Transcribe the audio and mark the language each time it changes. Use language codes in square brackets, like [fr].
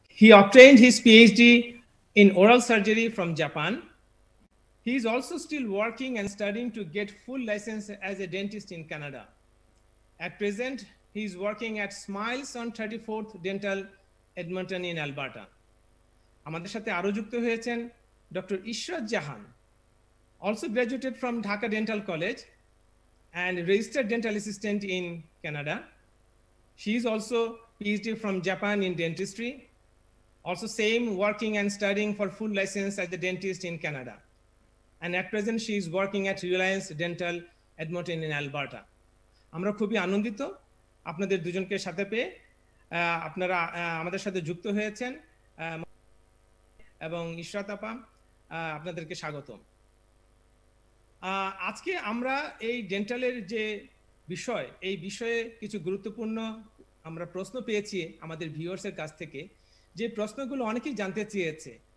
[en] He obtained his PhD in oral surgery from Japan. He is also still working and studying to get full license as a dentist in Canada. At present, he is working at Smiles on 34th Dental, Edmonton in Alberta. [bn] আমাদের সাথে আরো যুক্ত হয়েছেন Dr. [en] Ishrat Jahan, also graduated from Dhaka Dental College and registered dental assistant in Canada. She is also PhD from Japan in dentistry. Also same working and studying for full license as the dentist in Canada. And at present she is working at Reliance Dental, Edmonton in Alberta. [bn] আমরা খুবই আনন্দিত আপনাদের দুজনকে সাথে পেয়ে। আপনারা আমাদের সাথে যুক্ত হয়েছেন এবং ইশরাত আপা আপনাদেরকে স্বাগতম। আজকে আমরা এই ডেন্টালের যে বিষয়, এই বিষয়ে কিছু গুরুত্বপূর্ণ আমরা প্রশ্ন পেয়েছি আমাদের ভিউয়ার্সের কাছ থেকে, যে প্রশ্নগুলো অনেকেই জানতে চেয়েছে।